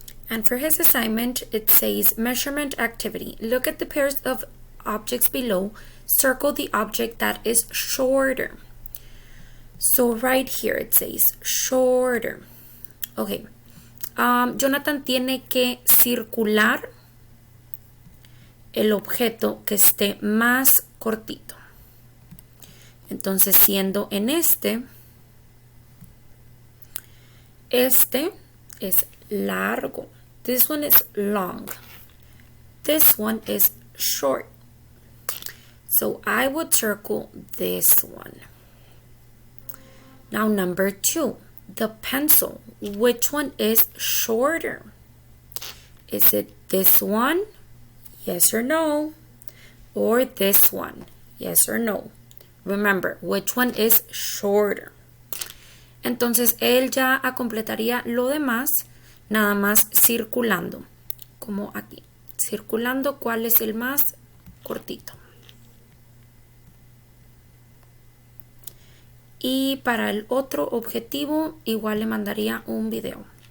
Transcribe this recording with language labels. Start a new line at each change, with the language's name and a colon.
English: And for his assignment, it says measurement activity. Look at the pairs of objects below. Circle the object that is shorter. So right here it says shorter. Okay.
Spanish: Jonathan tiene que circular el objeto que esté más cortito. Entonces, siendo en este es largo.
English: This one is long. This one is short. So I would circle this one. Now number 2, the pencil. Which one is shorter? Is it this one? Yes or no? Or this one? Yes or no? Remember, which one is shorter?
Spanish: Entonces él ya completaría lo demás nada más circulando, como aquí, circulando cuál es el más cortito. Y para el otro objetivo igual le mandaría un video.